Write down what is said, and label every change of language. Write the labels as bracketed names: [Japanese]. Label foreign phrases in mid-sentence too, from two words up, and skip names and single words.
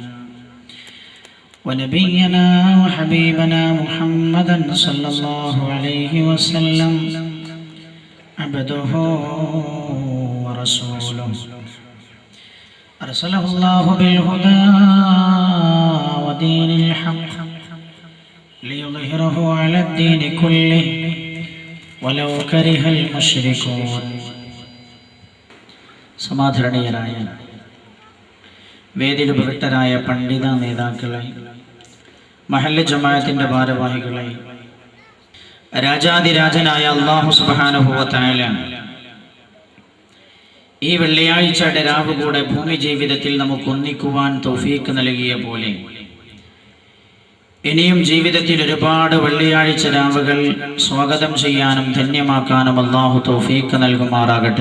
[Arabic] ونبينا وحبيبنا محمدا صلى الله عليه وسلم عبده ورسوله أرسله الله بالهدى ودين الحق ليظهره على الدين كله ولو كره المشركون. [Malayalam] സമാധരണീയരായ വേദിയിൽ ഉപവിഷ്ടരായ പണ്ഡിത നേതാക്കളെ, മഹല്ല് ജമാഅത്തിന്റെ ഭാരവാഹികളെ, രാജാതിരാജനായ [Arabic] الله سبحانه وتعالى [Malayalam] ഈ വെള്ളിയാഴ്ചയുടെ രാവ് കൂടെ ഭൂമി ജീവിതത്തിൽ നമുക്ക് ഒന്നിക്കുവാൻ തൗഫീഖ് നൽകിയ പോലെ ഇനിയും ജീവിതത്തിൽ ഒരുപാട് വെള്ളിയാഴ്ച രാവുകൾ സ്വാഗതം ചെയ്യാനും ധന്യമാക്കാനും അല്ലാഹു തൗഫീഖ് നൽകുമാറാകട്ടെ.